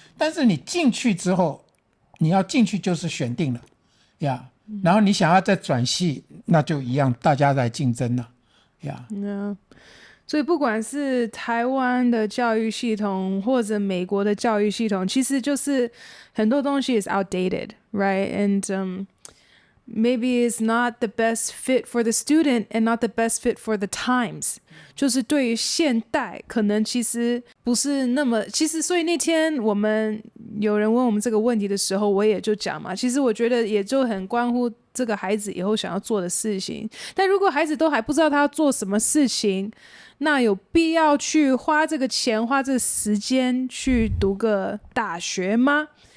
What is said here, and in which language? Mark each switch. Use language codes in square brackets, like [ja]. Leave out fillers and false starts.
[zh] 但是你进去之后，你要进去就是选定了呀。然后你想要再转系，那就一样，大家来竞争了呀。所以不管是台湾的教育系统或者美国的教育系统，其实就是很多东西 is outdated, right? [en] And maybe it's not the best fit for the student and not the best fit for the times. [zh] 就是对于现代可能其实不是那么，其实所以那天我们有人问我们这个问题的时候，我也就讲嘛，其实我觉得也就很关乎这个孩子以后想要做的事情。但如果孩子都还不知道他要做什么事情，那有必要去花这个钱花这个时间去读个大学吗？